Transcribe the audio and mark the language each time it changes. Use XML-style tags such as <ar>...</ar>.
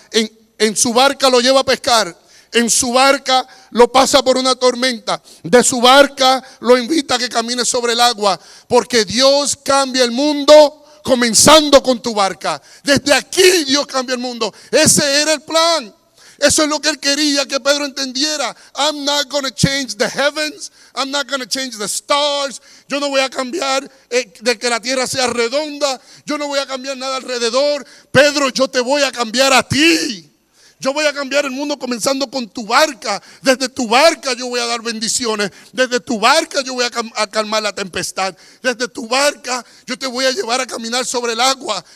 <es>En su barca lo lleva a pescar. En su barca lo pasa por una tormenta. De su barca lo invita a que camine sobre el agua. Porque Dios cambia el mundo comenzando con tu barca. Desde aquí Dios cambia el mundo. Ese era el plan. Eso es lo que él quería que Pedro entendiera.</es> <en>I'm not going to change the heavens. I'm not going to change the stars.</en> <es>Yo no voy a cambiar de que la tierra sea redonda. Yo no voy a cambiar nada alrededor. Pedro, yo te voy a cambiar a ti. Yo voy a cambiar el mundo comenzando con tu barca. Desde tu barca yo voy a dar bendiciones. Desde tu barca yo voy a calmar la tempestad. Desde tu barca yo te voy a llevar a caminar sobre el agua.</es>